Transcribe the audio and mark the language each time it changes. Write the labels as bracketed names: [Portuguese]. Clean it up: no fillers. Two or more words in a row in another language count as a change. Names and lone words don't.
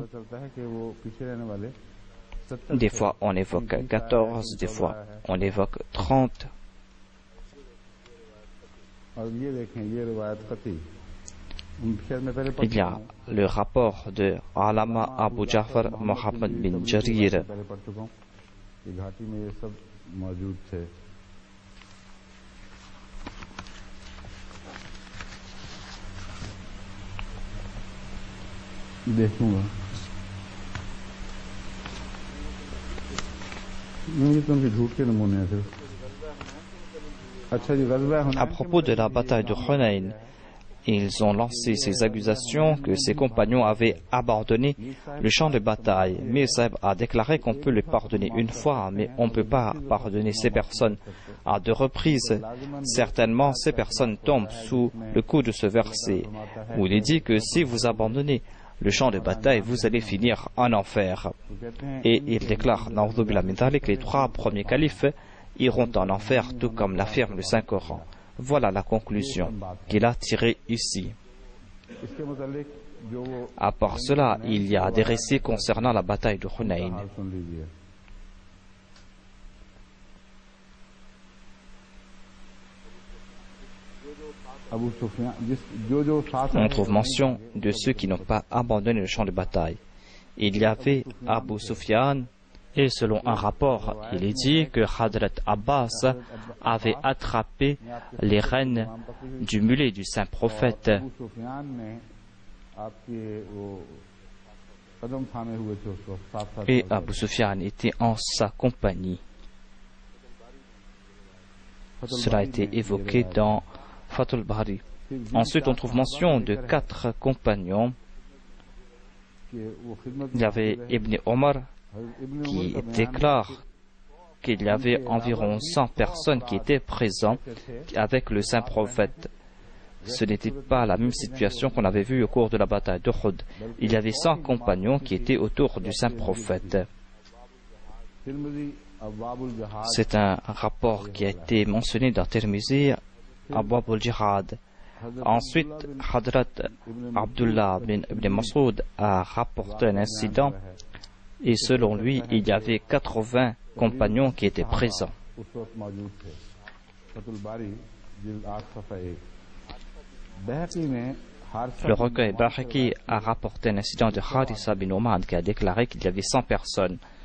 [Hindi] चलता है कि वो पीछे रहने वाले 70 [French] Des fois on évoque 14, des fois on évoque 30. [Hindi] और ये देखें, ये रिवायत कती शायद मैं पहले [French] Il y a le rapport de Alama Abu Ja'far Muhammad bin Jarir. [Hindi] पहले पढ़ चुका हूँ कि घाटी में ये सब मौजूद थे। देखूंगा ये तो उनके झूठ के नमूने हैं सिर्फ। अच्छा जी, गज़वा [French] À propos de la bataille de Hunayn, ils ont lancé ces accusations que ses compagnons avaient abandonné le champ de bataille. Mais Saïb a déclaré qu'on peut les pardonner une fois, mais on ne peut pas pardonner ces personnes à deux reprises. Certainement, ces personnes tombent sous le coup de ce verset, où il est dit que si vous abandonnez le champ de bataille, vous allez finir en enfer. Et il déclare, [Arabic] نعوذ بالله من ذلك, [French] que les trois premiers califes iront en enfer, tout comme l'affirme le Saint-Coran. Voilà la conclusion qu'il a tirée ici. [Hindi] इसके मुतालिक जो वो [French] À part cela, il y a des récits concernant la bataille de Hunayn. [Hindi] हाल सुन लीजिए। अबू सुफियान जो साथ [French] On trouve mention de ceux qui n'ont pas abandonné le champ de bataille. Il y avait Abu Sufyan, et selon un rapport, il est dit que Hadrat Abbas avait attrapé les rênes du mulet du saint prophète. [Hindi] अबू सुफियान ने आपके वो कदम थामे हुए थे उस वक्त साथ साथ [French] Et Abu Sufyan était en sa compagnie. Cela a été évoqué dans Fathul Bari. Ensuite, on trouve mention de 4 compagnons. Il y avait Ibn Omar qui déclare qu'il y avait environ 100 personnes qui étaient présentes avec le saint prophète. Ce n'était pas la même situation qu'on avait vue au cours de la bataille d'Uhud. Il y avait 100 compagnons qui étaient autour du saint prophète. C'est un rapport qui a été mentionné dans Tirmizi, Abwab al-Jihad. Ensuite, Hadrat Abdullah bin Ibn Mas'ud a rapporté un incident et selon lui, il y avait 80 compagnons qui étaient présents. Le recueil Bahaki a rapporté un incident de Harisa bin Oman qui a déclaré qu'il y avait 100 personnes.